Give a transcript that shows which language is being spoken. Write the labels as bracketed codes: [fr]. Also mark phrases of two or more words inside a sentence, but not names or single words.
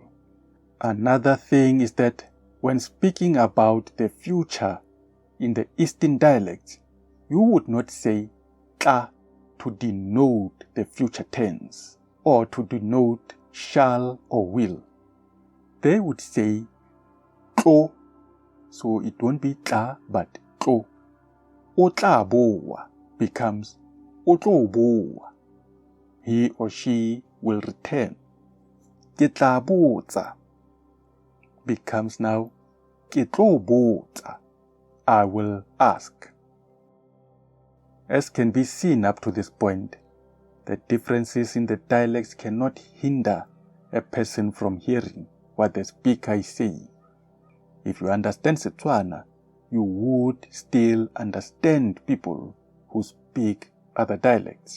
[en] Another thing is that when speaking about the future in the eastern dialects, you would not say ka to denote the future tense or to denote shall or will. They would say to, so it won't be tla but to. [tn] O tla boa, becomes o tlo bua. [en] He or she will return. [tn] Ke tla botsa [en] becomes now [tn] ke tlo botsa. [en] I will ask. As can be seen up to this point, the differences in the dialects cannot hinder a person from hearing what the speaker is saying. If you understand Setswana, you would still understand people who speak other dialects.